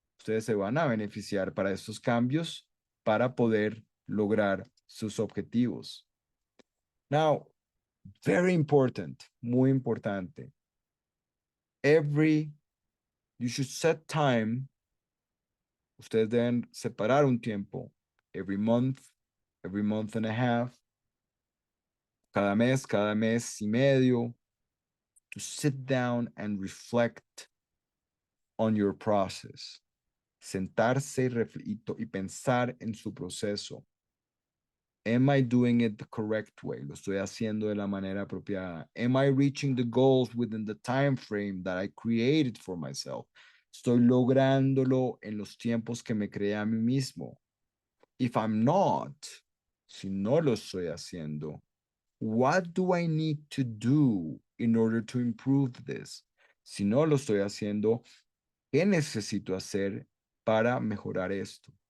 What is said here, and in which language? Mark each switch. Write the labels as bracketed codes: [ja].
[es] Ustedes se van a beneficiar para estos cambios para poder lograr sus objetivos. [en] Now, very important, [es] muy importante. [en] You should set time. [es] Ustedes deben separar un tiempo [en] every month and a half, [es] cada mes y medio, [en] to sit down and reflect on your process. [es] Sentarse y pensar en su proceso. [en] Am I doing it the correct way? [es] ¿Lo estoy haciendo de la manera apropiada? [en] Am I reaching the goals within the time frame that I created for myself? [es] ¿Estoy lográndolo en los tiempos que me creé a mí mismo? [en] If I'm not, [es] si no lo estoy haciendo, [en] what do I need to do in order to improve this? [es] Si no lo estoy haciendo, ¿qué necesito hacer para mejorar esto?